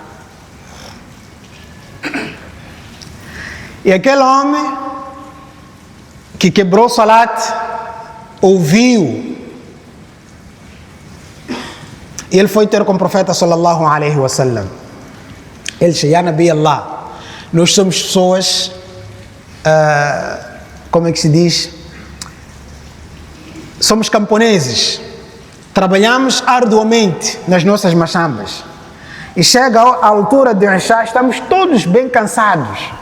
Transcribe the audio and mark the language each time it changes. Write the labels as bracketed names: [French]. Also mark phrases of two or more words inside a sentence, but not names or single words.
[Portuguese] E aquele homem que quebrou o salat ouviu, e ele foi ter com o profeta [Arabic] صلى الله عليه وسلم. [Portuguese] Ele disse: [Arabic] "يا نبي الله, [Portuguese] nós somos pessoas, como é que se diz? Somos camponeses, trabalhamos arduamente nas nossas machambas. E chega a altura de Isha, estamos todos bem cansados.